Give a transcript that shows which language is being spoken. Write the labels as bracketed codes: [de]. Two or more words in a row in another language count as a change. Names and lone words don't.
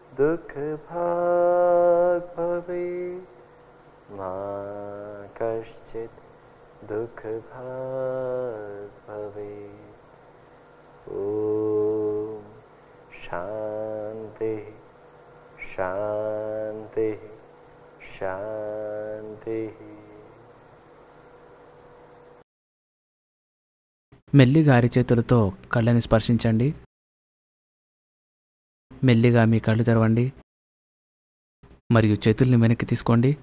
[sa] दुःखभाग् भवेत् मा कश्चित् दुःखभाग् भवेत् ॐ शान्ति शान्ति शान्तिः [te] మెల్లిగా అరిచేతులతో కళ్ళని స్పర్శించండి. మెల్లిగా మీ కళ్ళు తెరవండి మరియు చేతుల్ని వెనక్కి తీసుకోండి.